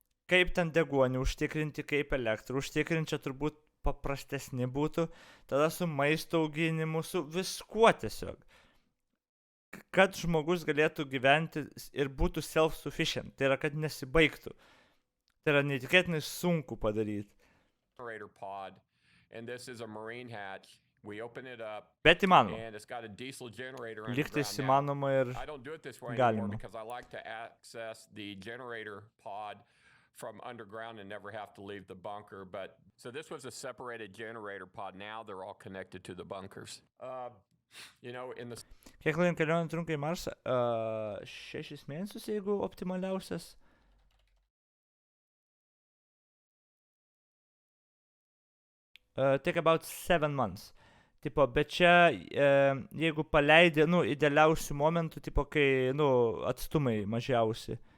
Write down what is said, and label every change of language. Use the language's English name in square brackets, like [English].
[Lithuanian] Kaip ten deguonį užtikrinti, kaip elektrą užtikrinti, čia turbūt paprastesni būtų. Tada su maisto auginimu, su viskuo tiesiog. Kad žmogus galėtų gyventi ir būtų self-sufficient. Tai yra, kad nesibaigtų. Tai yra neįtikėtinai sunku padaryti. [English] Pod, and this is a marine hatch. We open it up. [Lithuanian] Bet įmanoma. [English] And it's got a diesel generator [Lithuanian] Lygtais įmanoma ir [English] I don't do it this way [Lithuanian] galima. [English] anymore because I like to access the generator pod from underground and never have to leave the bunker. But so this was a separated generator pod. Now they're all connected to the bunkers. You know, in the... [Lithuanian] Kiek laiko kelionė trunka į Marsą? 6 mėnesius, jeigu optimaliausias. [English] Take about 7 months. [Lithuanian] Tipo, bet čia, jeigu paleidė, nu, idealiausių momentų, tipo, kai, nu, atstumai mažiausi.